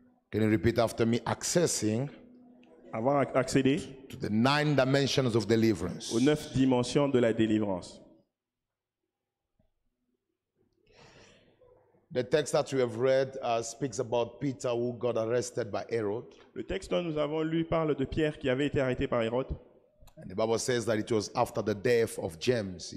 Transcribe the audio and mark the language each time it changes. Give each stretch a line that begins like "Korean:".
English: Can you repeat after me? Accessing
French: Avoir accédé
English: to the 9 dimensions of deliverance.
French: aux 9 dimensions de la délivrance.
English: The text that we have read speaks about Peter who got arrested by Herod.
French: Le texte dont nous avons lu parle de Pierre qui avait été arrêté par Hérode.
English: And the Bible says that it was after the death of James.